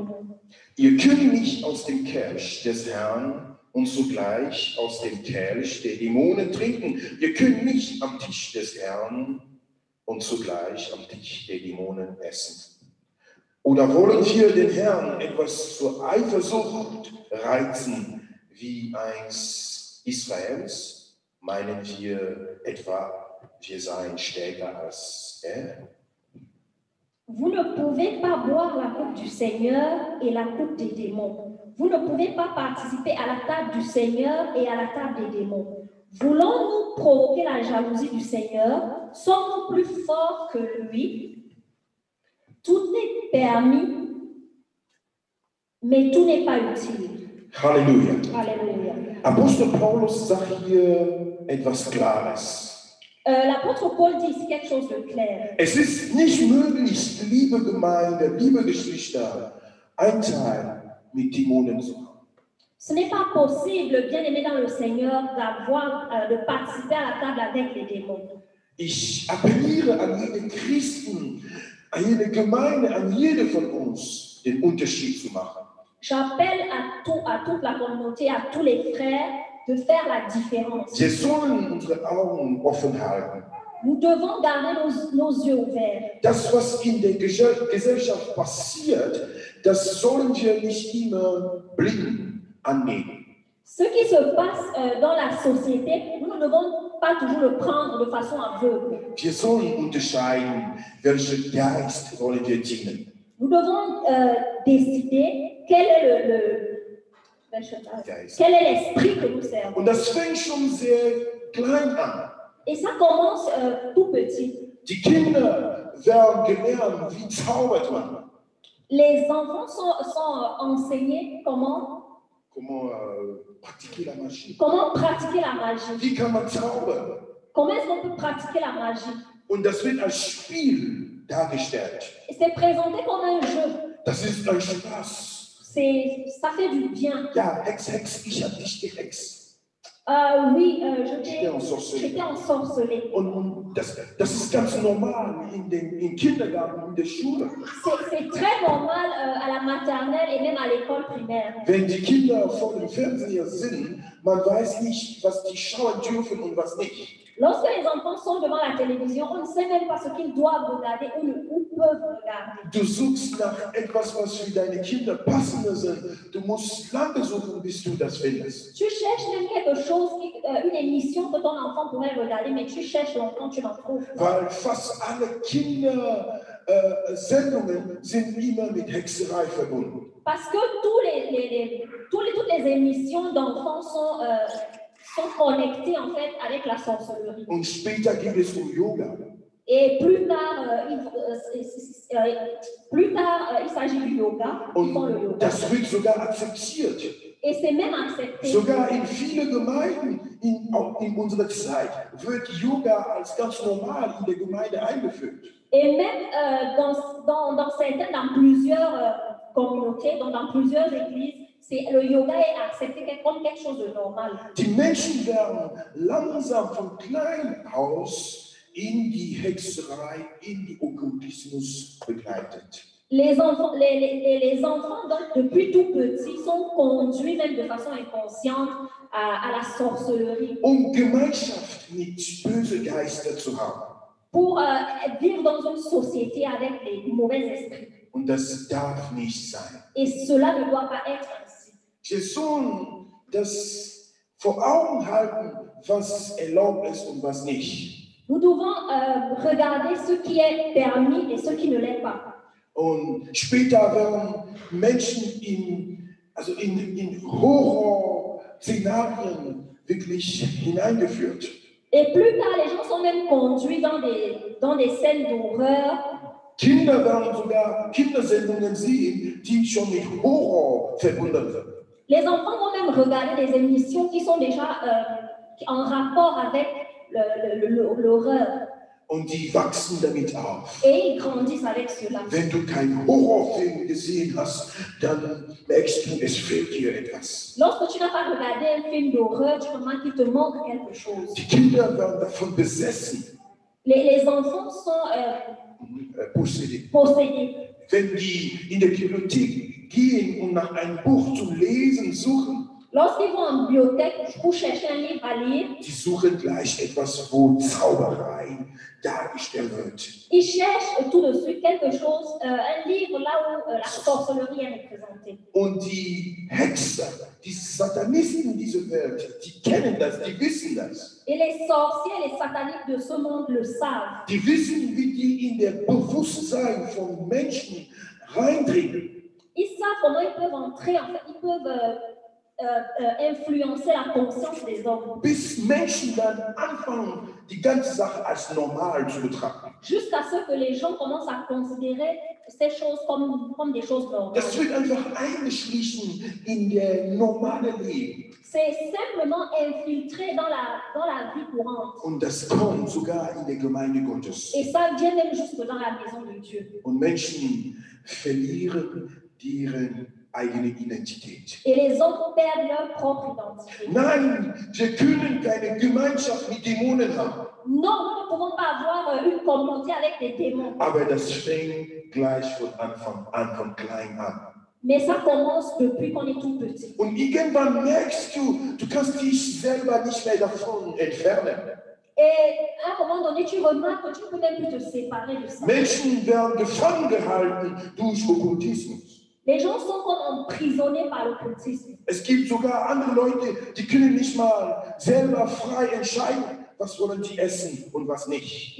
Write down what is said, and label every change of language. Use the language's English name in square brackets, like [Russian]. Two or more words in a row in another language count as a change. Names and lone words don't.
[German] Ihr könnt nicht aus dem Kelch des Herrn und zugleich aus dem Kelch der Dämonen trinken. Ihr könnt nicht am Tisch des Herrn und zugleich am Tisch der Dämonen essen. Oder wollen wir den Herrn etwas zur Eifersucht reizen, wie eins Israels? Meinen wir etwa, wir seien stärker als er? [French] Vous ne pouvez pas boire la coupe du Seigneur et la coupe des démons. Vous ne pouvez pas participer à la table du Seigneur et à la table des démons. Voulons-nous provoquer la jalousie du Seigneur? Sommes-nous plus forts que lui? Tout est permis, mais tout n'est pas utile. [German] Halleluja. [French] Alléluia. [German] Apostel Paulus sagt hier etwas Klares. [French] L'apôtre Paul dit ici quelque chose de clair. [German] Es ist nicht möglich, liebe Gemeinde, liebe Geschwister, ein Teil mit Dämonen zu haben. [French] Ce n'est pas possible, bien aimé dans le Seigneur, de participer à la table avec les démons. [German] Ich appelliere an jeden Christen, an jede Gemeinde, an jede von uns, den Unterschied zu machen. [French] J'appelle à toute la communauté, à tous les frères, de faire la différence. [German] Wir sollen unsere Augen offen halten. [French] Nous devons garder nos yeux ouverts. [German] Das, was in der Gesellschaft passiert, das sollen wir nicht immer blind annehmen. [French] Ce qui se passe dans la société, nous ne devons pas toujours le prendre de façon aveugle. [German] Wir sollen unterscheiden, welchen Geist wollen wir dienen. [French] Nous devons décider quel est l'esprit que nous servons. [German] Und das fängt schon sehr klein an. [French] Et ça commence tout petit. [German] Die Kinder werden gelernt, wie zaubert man. [French] Les enfants sont enseignés comment pratiquer la magie. Comment pratiquer la magie. [German] Wie kann man zaubern? [French] Comment est-ce qu'on peut pratiquer la magie? [German] Und das wird als Spiel dargestellt. [French] Et c'est présenté comme un jeu. [German] Das ist ein Spaß. [French] Ça fait du bien. [German] Ja, Hex, ich hab dich gehext. [French] Oui, J'étais ensorcelé. ensorcelé. [German] Und das ist ganz normal im Kindergarten, in der Schule. [French] C'est très normal à la maternelle et même à l'école primaire. [German] Wenn die Kinder vor dem Fernseher sind, man weiß nicht, was die schauen dürfen und was nicht. Lorsque les enfants sont devant la télévision, on ne sait même pas ce qu'ils doivent regarder ou peuvent regarder. Du suchst nach etwas, was für deine Kinder passender sind. Du musst lange suchen, bis du das findest. [French] Tu cherches même quelque chose, une émission que ton enfant pourrait regarder, mais tu cherches longtemps, tu n'en trouves pas. [German] Weil fast alle Kindersendungen sind immer mit Hexerei verbunden. [French] Parce que toutes les émissions d'enfants sont connectées en fait avec la sorcellerie. [German] Und später geht es Yoga. [French] Et plus tard, il s'agit du yoga. Ils font le [German] Und [French] yoga. [German] das wird sogar akzeptiert. [French] Et c'est même accepté. [German] Sogar in vielen Gemeinden auch in unserer Zeit wird Yoga als ganz normal in der Gemeinde eingeführt. [French] Et même dans plusieurs communautés, dans plusieurs églises, le yoga est accepté comme quelque chose de normal. [German] Die Menschen werden langsam von klein aus in die Hexerei, in die Okkultismus begleitet. [French] Les enfants, donc, depuis tout petits, sont conduits même de façon inconsciente à la sorcellerie. [German] Gemeinschaft mit bösen Geistern zu haben. [French] pour vivre dans une société avec les mauvais esprits. [German] Und das darf nicht sein. [French] Et cela ne doit pas être ainsi. [German] Wir sollen das vor Augen halten, was erlaubt ist und was nicht. [French] Nous devons regarder ce qui est permis et ce qui ne l'est pas. [German] Und später werden Menschen in Horrorszenarien wirklich hineingeführt. [French] Et plus tard, les gens sont même conduits dans des scènes d'horreur. [German] Kinder werden sogar Kindersendungen sehen, die schon mit Horror verbunden sind. [French] Les enfants vont même regarder des émissions qui sont déjà en rapport avec l'horreur. [German] Und die wachsen damit auf. [French] Et ils grandissent avec cela. [German] Wenn du keinen Horrorfilm gesehen hast, dann merkst du, es fehlt dir etwas. [French] Lorsque tu n'as pas regardé un film d'horreur, tu remarques qu'il te manque quelque chose. [German] Die Kinder werden davon besessen. [French] Les enfants sont Possédés. possédés. [German] Wenn die in der Bibliothek gehen und nach einem Buch zum Lesen suchen, [French] Lorsqu'ils vont en bibliothèque pour chercher un livre à lire, [German] die suchen gleich etwas, wo Zauberei dargestellt wird. [French] ils cherchent tout de suite quelque chose, un livre là où la sorcellerie est représentée. [German] Und die Hexer, die Satanisten dieser Welt, die kennen das, die wissen das. [French] Et les sorciers, les sataniques de ce monde le savent. [German] Die wissen, wie die in der Bewusstsein von Menschen reindringen. [French] Ils savent comment ils peuvent entrer, en fait, ils peuvent influencer la conscience des hommes. [German] Bis Menschen dann anfangen, die ganze Sache als normal zu betrachten. [French] Jusqu'à ce que les gens commencent à considérer ces choses comme des choses normales. [German] Das wird einfach eingeschlichen in der normale Leben. [French] C'est simplement infiltré dans la vie courante. [German] Und das kommt sogar in der Gemeinde Gottes. [French] Et ça vient même jusque dans la maison de Dieu. [German] Und Menschen verlieren deren eigene Identität. [French] Et les hommes perdent leur propre identité. [German] Nein, wir können keine Gemeinschaft mit Dämonen haben. [French] Non, nous ne pouvons pas avoir une communauté avec des démons. [German] Aber das fängt gleich von Anfang an, von klein an. [French] Mais ça commence depuis qu'on est tout petit. [German] Und irgendwann merkst du, du kannst dich selber nicht mehr davon entfernen. [French] Et à un moment donné, tu remarques que tu ne peux même plus te séparer de ça. [German] Menschen werden gefangen gehalten durch Okkultismus. [French] Les gens sont comme emprisonnés par l'occultisme. [German] Es gibt sogar andere Leute, die können nicht mal selber frei entscheiden, was wollen sie essen und was nicht.